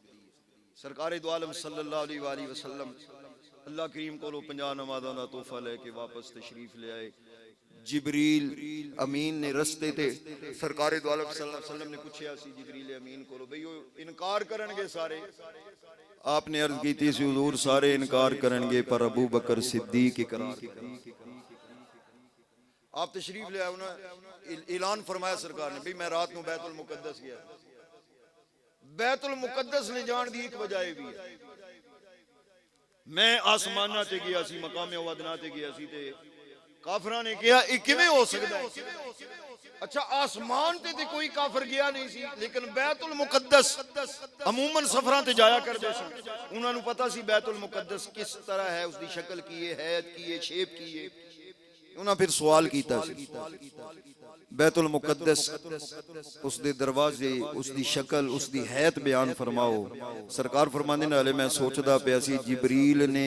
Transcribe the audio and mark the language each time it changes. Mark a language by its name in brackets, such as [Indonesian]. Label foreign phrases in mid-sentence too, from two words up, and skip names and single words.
[Punjabi] سرکار دو عالم [Arabic] صلی اللہ علیہ وآلہ وسلم [Punjabi] اللہ کریم کو 50 نمازاں دا تحفہ لے کے واپس تشریف لے آئے، جبریل امین نے رستے تے سرکار دو عالم [Arabic] صلی اللہ علیہ وسلم [Punjabi] نے پوچھیا سی جبریل امین کو بھئی وہ انکار کرن گے سارے، [Urdu] آپ نے عرض کی تھی [Punjabi] سی حضور سارے انکار کرن گے پر ابو بکر صدیق اقرار کریں۔ آپ تشریف لے آئے انہوں اعلان فرمایا سرکار نے بھی میں رات نو بیت المقدس گیا، بیت المقدس لے جان دی ایک وجہ بھی ہے، میں آسمانہ تے گیا سی مقام ودنا تے گیا سی تے کافران نے کہا [Urdu] یہ کیویں ہو سکتا ہے؟ [Punjabi] اچھا آسمان تے کوئی کافر گیا نہیں سی لیکن بیت المقدس عموماً سفراں تے جایا کردے سن، انہاں نوں پتہ سی بیت المقدس کس طرح ہے، اس دی شکل کی ہے، حیت کی ہے، شیپ کی ہے، انہاں پھر سوال کیتا سی بیت المقدس اس دے دروازے اس دی شکل اس دی حیت بیان فرماؤ، سرکار فرماندے نے علیہ میں سوچدا پیا سی جبریل نے